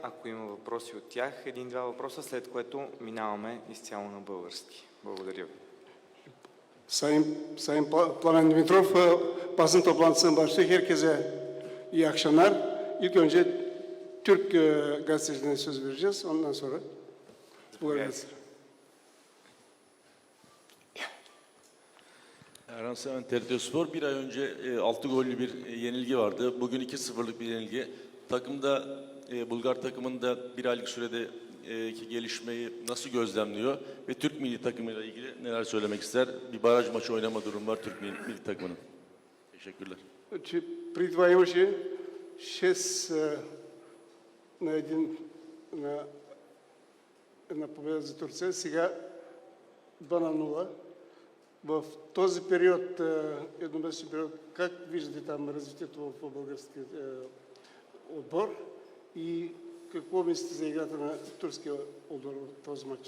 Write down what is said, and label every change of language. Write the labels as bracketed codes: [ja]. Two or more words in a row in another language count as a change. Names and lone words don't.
[bg] Ако има въпроси от тях, един-два въпроса, след което минаваме изцяло на български. Благодаря ви. [tr] Sayın Plamen Dimitrov, basın toplantısının başlığı herkese iyi akşamlar. İlk önce Türk gazetecilerine söz vereceğiz. Ondan sonra buyurunuz. Erhan Seven, TRT Spor. Bir ay önce 6 gollü bir yenilgi vardı. Bugün 2-0'lık bir yenilgi. Takımda, Bulgar takımında bir aylık sürede gelişmeyi nasıl gözlemliyor ve Türk milli takımıyla ilgili neler söylemek ister? Bir baraj maçı oynama durumu var Türk milli takımının. Teşekkürler. [bg] Преди това имаше 6 на победа за Турция, сега 2-0. В този период, едномесечен период, как виждате там развитието в българския отбор и какво мислите за играта на турския отбор в този матч?